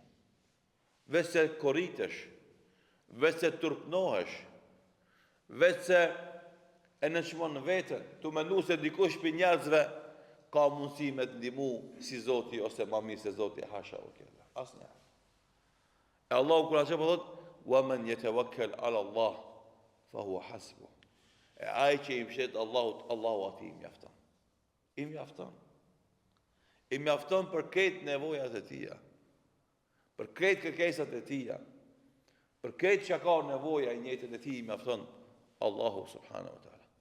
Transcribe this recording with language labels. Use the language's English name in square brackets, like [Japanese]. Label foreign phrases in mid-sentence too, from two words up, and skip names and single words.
[Albanian] Veç se korritesh, veç se turpnohesh, veç se e nënçmon veten, tu mendu se dikush për njerëzve ka mundësi me të ndihmu si Zoti ose më mirë se Zoti, hasha o kella. Asnjë. E Allahu kur ashtu po thot, [Arabic] "ومن يتوكل على الله فهو حسبه." [Albanian] E ai që i mbështet Allahut, Allahu ati i mjafton. I mjafton. I mjafton për këtë nevojat e tia, për këtë kërkesat e tia, për këtë që ka nevoja i njëjtën e tij i mjafton Allahu [Arabic] سبحانه وتعالى.